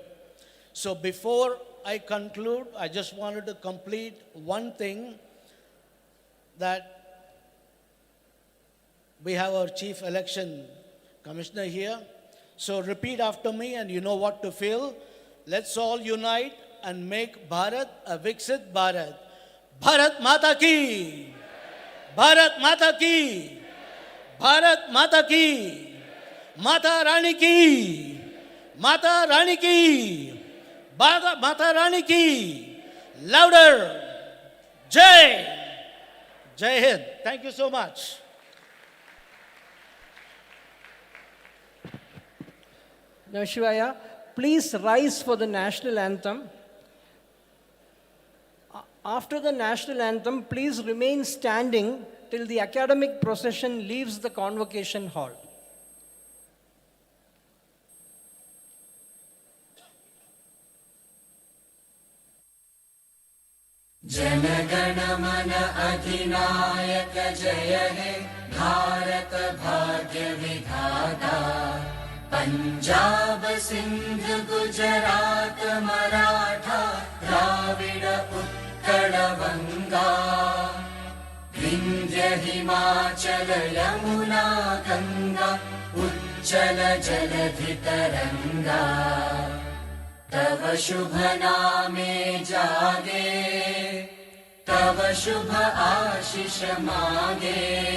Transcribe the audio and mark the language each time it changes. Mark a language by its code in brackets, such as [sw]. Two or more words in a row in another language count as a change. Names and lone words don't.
[en] So before I conclude, I just wanted to complete one thing, that we have our Chief Election Commissioner here. So repeat after me and you know what to feel. Let's all unite and make Bharat a [hi] विकसित भारत. भारत माता की! भारत माता की! भारत माता की! माता रानी की! माता रानी की! माता रानी की! Louder! जय! जय हिंद. [en] Thank you so much. Now, Shivaya, please rise for the national anthem. After the national anthem, please remain standing till the academic procession leaves the convocation hall. [bn] জনগণ মন অধিনায়ক জয় হে ভারত ভাগ্য বিধাতা পঞ্জাব সিন্ধ গুজরাট মরাঠা দ্রাবিড় উৎকল বঙ্গ বিন্ধ্য হিমাচল যমুনা গঙ্গা উচ্ছল জলধি তরঙ্গ তব শুভ নামে জাগে তব শুভ আশিস মাগে